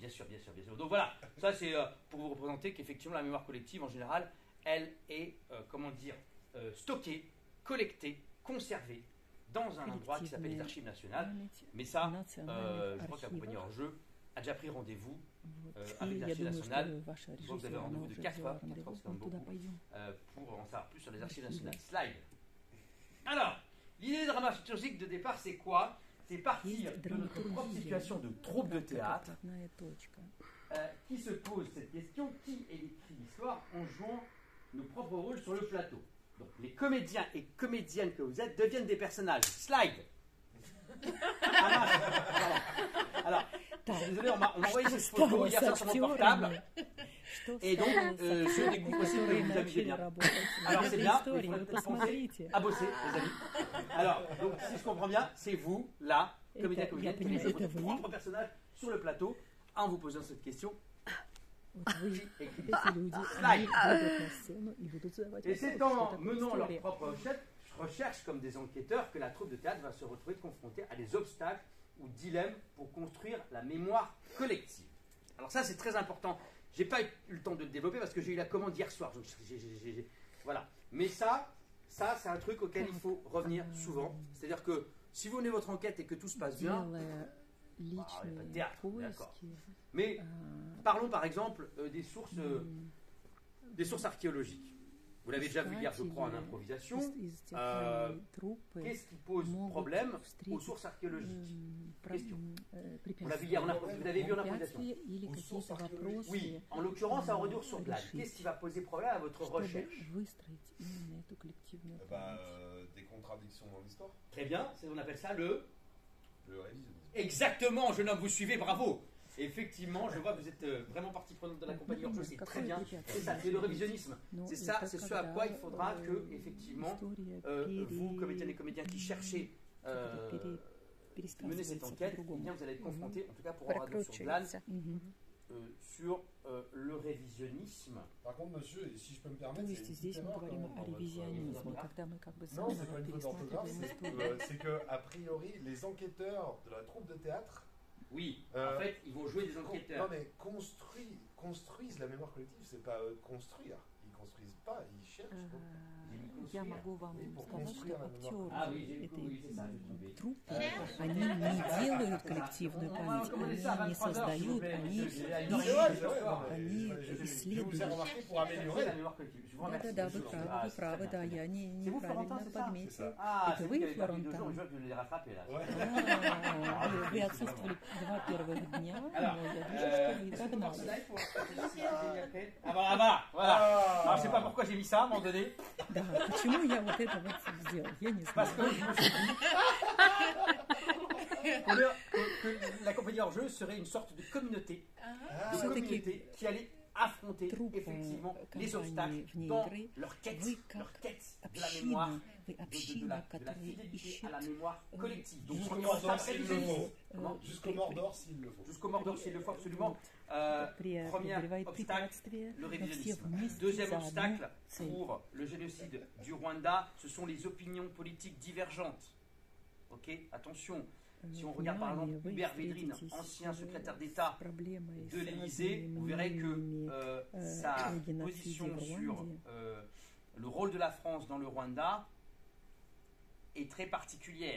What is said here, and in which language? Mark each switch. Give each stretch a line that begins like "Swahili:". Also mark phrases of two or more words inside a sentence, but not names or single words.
French: Bien sûr, bien sûr, bien sûr. Donc voilà, ça c'est pour vous représenter qu'effectivement la mémoire collective en général, elle est, comment dire, stockée, collectée, conservée dans un endroit qui s'appelle les Archives nationales. Mais ça, je crois que la compagnie hors jeu a déjà pris rendez-vous avec
Russian: И я
French: l'Archive
Russian: думаю,
French: nationale
Russian: что ваша
French: vous avez
Russian: режиссер,
French: rendez-vous
Russian: она
French: de
Russian: уже
French: 4
Russian: взяла
French: heures, 4 heures,
Russian: рандеву,
French: c'est quand même
Russian: мы туда
French: beaucoup.
Russian: пойдем.
French: Pour en savoir plus sur les Archives nationales. Slide. Alors, l'idée dramaturgique de départ, c'est quoi? C'est partir
Russian: Есть
French: de notre propre
Russian: драматургия,
French: situation de troupe de
Russian: как
French: théâtre
Russian: отправная точка.
French: qui se pose cette question, qui écrit l'histoire en jouant nos propres rôles sur le plateau. Donc les comédiens et comédiennes que vous êtes deviennent des personnages. Slide. Ah, mince. Voilà. Alors, je suis désolé, on m'a envoyé cette photo hier soir sur mon portable.
Russian: Что
French: Et donc,
Russian: стало с
French: je
Russian: актерами,
French: découvre aussi que
Russian: которые
French: vous amusez
Russian: начали
French: bien.
Russian: работать
French: Alors
Russian: над
French: c'est
Russian: этой
French: bien, mais il
Russian: историей?
French: faudrait
Russian: Вы
French: peut-être penser
Russian: посмотрите.
French: à bosser, les amis. Alors, donc si je comprends bien, c'est vous, là, comédien,
Russian: Это,
French: comédienne,
Russian: я
French: qui
Russian: понимаю,
French: mettez
Russian: это
French: votre
Russian: вы.
French: propre personnage sur le plateau en vous posant cette question.
Russian: Вот вы,
French: Qui écrit
Russian: эти люди, Слайд. они выйдут на сцену и будут задавать
French: Et
Russian: вопросы,
French: c'est
Russian: что
French: en
Russian: такое
French: menant leur
Russian: история.
French: propre recherche comme des enquêteurs que la troupe de théâtre va se retrouver confrontée à des obstacles ou dilemmes pour construire la mémoire collective. Alors ça c'est très important. J'ai pas eu le temps de le développer parce que j'ai eu la commande hier soir. Donc, voilà. Mais ça c'est un truc auquel il faut revenir souvent. C'est-à-dire que si vous menez votre enquête et que tout se passe bien,
Russian: Делая
French: il y a pas de
Russian: личные
French: théâtre, d'accord.
Russian: поиски,
French: mais
Russian: а,
French: parlons par exemple des sources archéologiques. Vous l'avez déjà vu hier, je crois, en improvisation.
Russian: из театральной труппы
French: Qu'est-ce qui pose
Russian: могут
French: problème aux
Russian: встретить
French: sources archéologiques? Question. Vous l'avez
Russian: препятствия.
French: vu hier en improvisation. Vous l'avez vu en improvisation.
Russian: Препятствия или
French: Aux
Russian: какие-то
French: sources archéologiques.
Russian: вопросы,
French: Oui, en l'occurrence, à Redour sur Glane.
Russian: решить,
French: Qu'est-ce qui va poser problème à votre
Russian: чтобы
French: recherche?
Russian: выстроить именно эту коллективную память.
French: Des contradictions dans l'histoire, Très bien, on appelle ça le révisionnisme. Exactement, jeune homme, vous suivez, bravo. Effectivement, je vois que vous êtes vraiment partie prenante de la compagnie hors jeu, c'est très bien. C'est ça, c'est le révisionnisme.
Russian: Ну,
French: C'est
Russian: это
French: ça, c'est ce à
Russian: когда,
French: quoi il faudra que, effectivement,
Russian: история
French: vous, comédiennes et comédiens qui cherchez mener cette
Russian: пересказывается
French: enquête, eh
Russian: по-другому.
French: bien, vous allez être confronté, en tout cas pour Redour sur Glane,
Russian: Прокручивается. Мгм.
French: sur le révisionnisme. Par contre, monsieur, et si je peux me
Russian: То
French: permettre,
Russian: есть
French: c'est une
Russian: здесь
French: petite
Russian: мы
French: erreur
Russian: говорим
French: quand même
Russian: о
French: dans votre-
Russian: ревизионизме, когда мы как бы
French: Non, c'est pas
Russian: заново
French: une faute d'orthographe,
Russian: пересматриваем историю.
French: c'est que, a priori, les enquêteurs de la troupe de théâtre Oui, Euh, en fait, ils vont jouer des enquêteurs. non, mais construisent la mémoire collective, c'est pas construire. Ils construisent pas, ils cherchent.
Russian: Я могу вам
French: Oui, pour
Russian: сказать, что
French: construire la
Russian: актеры
French: Ah oui, j'ai
Russian: этой
French: oui, c'est ça, j'ai trouvé.
Russian: труппы,
French: Cherche.
Russian: они не делают коллективную память, они не создают, они
French: Je vous ai
Russian: исследуют.
French: remarqué pour C'est améliorer. la mémoire collective. Je vous remercie.
Russian: Да-да-да, вы
French: monsieur.
Russian: правы,
French: Ah,
Russian: вы
French: c'est
Russian: правы,
French: très
Russian: да,
French: bien.
Russian: я
French: C'est vous, Florentin,
Russian: неправильно
French: c'est ça?
Russian: подметил.
French: C'est ça. Ah,
Russian: Это
French: c'est
Russian: вы,
French: vous qui avez perdu 2 jours,
Russian: Флорентин?
French: je vois que je l'ai rattrapé là. Ouais.
Russian: Вы отсутствовали 2 первых дня,
French: Alors,
Russian: но я вижу, что вы
French: est-ce qu'on
Russian: догнали.
French: slide pour- Ah bah, voilà. Alors, je sais pas pourquoi j'ai mis ça à un moment donné.
Russian: Да, почему я вот это вот сделал, я не
French: Parce
Russian: знаю.
French: que je me suis dit que la compagnie hors jeu serait une sorte de communauté, Ah, de
Russian: Все-таки
French: communauté qui allait affronter Troupe, effectivement les
Russian: компании
French: obstacles
Russian: вне
French: dans
Russian: игры.
French: leur quête
Russian: Вы как
French: de la mémoire,
Russian: община, вы
French: de
Russian: община,
French: la
Russian: которая
French: fidélité
Russian: ищет
French: à la mémoire collective. Donc, Jusqu'au on mort va d'or s'appeler s'il le les- faut. Comment Jusqu'au mort d'or s'il le faut. Jusqu'au mort d'or s'il le faut absolument.
Russian: преодолевает
French: Premier obstacle,
Russian: препятствия,
French: le
Russian: но все
French: révisionnisme.
Russian: вместе
French: Deuxième
Russian: за одну
French: obstacle
Russian: цель.
French: pour le génocide du Rwanda, ce sont les opinions politiques divergentes. Ok, attention. Si on regarde par exemple Hubert Védrine, ancien secrétaire d'État de l'Élysée, vous verrez que sa position sur le rôle de la France dans le Rwanda est très particulière.